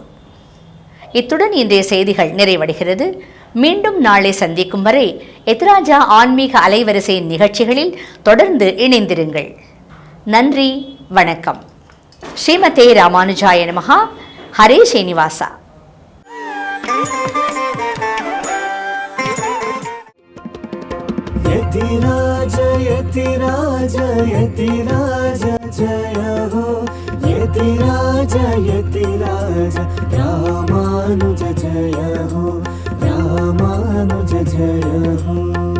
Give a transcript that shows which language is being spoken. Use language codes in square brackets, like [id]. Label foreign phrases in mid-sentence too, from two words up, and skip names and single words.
[ta] இத்துடன் இன்றைய செய்திகள் நிறைவடைகிறது. மீண்டும் நாளை சந்திக்கும் வரை எத்ராஜா ஆன்மீக அலைவரிசையின் நிகழ்ச்சிகளில் தொடர்ந்து இணைந்திருங்கள். நன்றி, வணக்கம். [sa] श्रीमते रामानुजाय नमः. [ta] ஹரே ஸ்ரீனிவாசா. [hi] यतिराज यतिराज यतिराज जय हो, यतिराज यतिराज रामानुज जय हो, रामानुज जय हो.